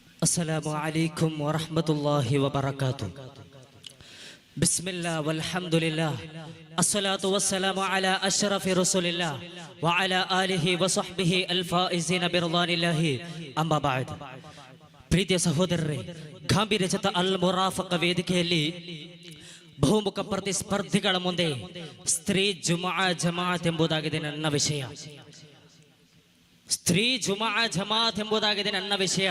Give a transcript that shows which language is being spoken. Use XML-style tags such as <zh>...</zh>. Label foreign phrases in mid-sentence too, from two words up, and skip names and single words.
<ar>السلام عليكم ورحمة الله وبركاته. بسم الله والحمد لله الصلاة والسلام على أشرف رسول الله وعلى آله وصحبه الفائزين برضوان الله أما بعد.</ar> <kn>ಪ್ರೀತಿಯ ಸಹೋದರರೇ, ಗಾಂಭೀರ್ಯಚತ ಅಲ್ ಮುರಾಫಕ ವೇದಿಕೆಯಲ್ಲಿ ಬಹುಮುಖ ಪ್ರತಿಸ್ಪರ್ಧಿಗಳ ಮುಂದೆ ಸ್ತ್ರೀ ಜಮಾಅತ್ ಎಂಬುದಾಗಿದೆ ನನ್ನ ವಿಷಯ. ಸ್ತ್ರೀ ಜಮಾಅತ್ ಎಂಬುದಾಗಿದೆ ನನ್ನ ವಿಷಯ.</kn>